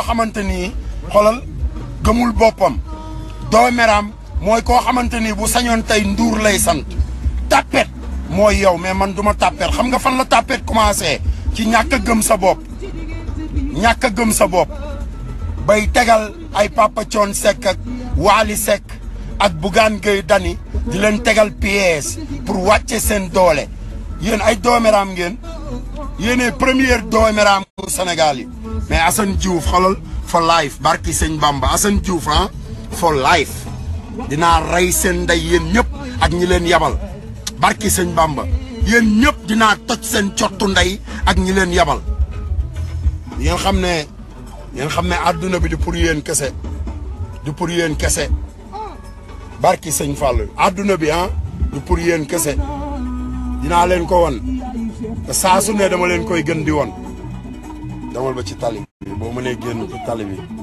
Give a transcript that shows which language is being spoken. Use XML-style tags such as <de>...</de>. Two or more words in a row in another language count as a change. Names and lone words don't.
<wo>xamante ni xoolal gëmul boppam dooméram mooy koo xamante ni bu sañoon tey Ndour lay sant tapet mooy yow mais man duma tapet xam nga fan la tapet commencé ci ñàkk a gëm sa bopp bay tegal ay Papa Thione Seck ak Wally Seck ak Bougane Gueye Dany di leen tegal</wo> <fr>pièces pour</fr> <wo>wàcce seen doole yéen ay dooméram ngeen yéenee première dooméram bu Sénégal yi mais Assane Diouf xolal</wo> <en>for life</en> <wo>barki sëñ Bamba Assane Diouf ah</wo> <en>for life</en> <wo>dinaa rey seen ndey yéen ñëpp ak ñi leen yabal barki sëñ Bamba yéen ñëpp dinaa toj seen cottu ndey ak ñi leen yabal ngeen xam ne àdduna bi du pour yéen kese du pour yéen kese barki sëñ Fall àdduna bi ah du pour yéen kese dinaa leen ko won te saa su ne dama leen koy gën di won damal ba ci tali bi boo mënee génn ci tali bi</wo>